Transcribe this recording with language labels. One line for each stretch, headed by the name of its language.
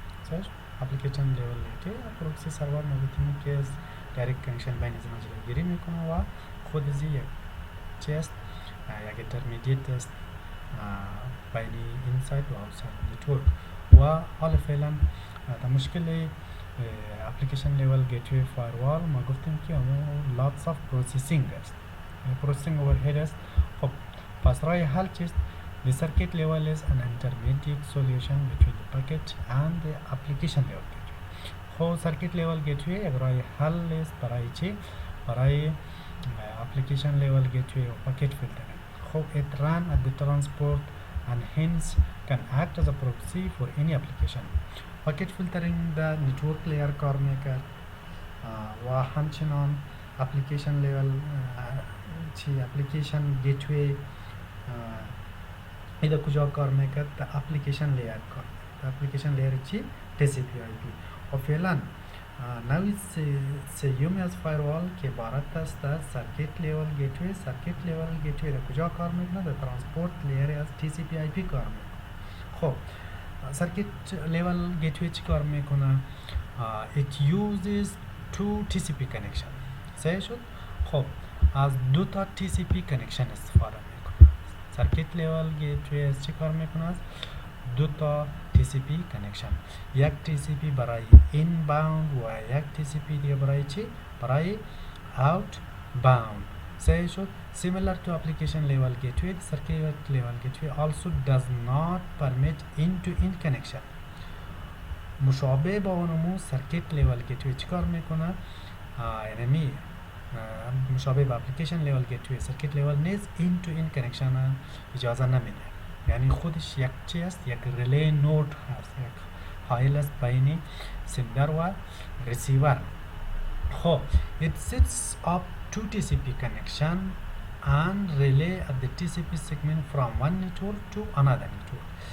Persian: صحیح؟ اپلیکیشن لیول گیتوی پروکسی سرور ما گفتیم که از دایرکت کنکشن بین از جلوگیری میکنه و خود از یک چی است؟ یک اینترمدیت است بین اینساید و آوتساید نتورک. و حالا فعلا در مشکل اپلیکیشن لیول گیتوی فایروال ما گفتیم که
English: lots of processing
Persian: است، processing overhead است. خب پس راه حل چیست؟
English: The circuit level is an intermediate solution between the packet and the application level gateway.
Persian: خب circuit level gateway یک راه حل است برای چی؟ برای application level gateway و packet filtering.
English: خب it run at the transport and hence can act as a proxy for any application.
Persian: packet filtering در network layer کار میکرد و همچنان application level چی application gateway ایده کجا کار میکرد؟ در application layer کار میکرد. application layer چی؟ TCP/IP. و فعلا نوی سیومی از فایروال که عبارت است از circuit level gateway. circuit level gateway در کجا کار میکنه؟ در transport layer از TCP/IP کار میکنه.
English: خب circuit level gateway
Persian: چی کار میکنه؟
English: it uses two TCP connection.
Persian: صحیح شد؟ خب از دو تا TCP connection استفاده میکنه. circuit level gateway از چی کار میکنه؟ از دو تا TCP connection، یک TCP برای inbound و یک TCP دیگه برای چی؟ برای outbound. صحیح شد؟
English: Similar to application level gateway, the circuit level gateway also does not permit end-to-end connection.
Persian: مشابه با اونمو circuit level gateway چیکار میکنه؟ یعنی مشابه با application level gateway circuit level نیز end-to-end connection اجازه نمیده. یعنی خودش یک چی است؟ یک ریلی نود هست، یک حائل است بین سندر و ریسیور.
English: خب it sets up two TCP connection and relay at the TCP segment from one network to another network.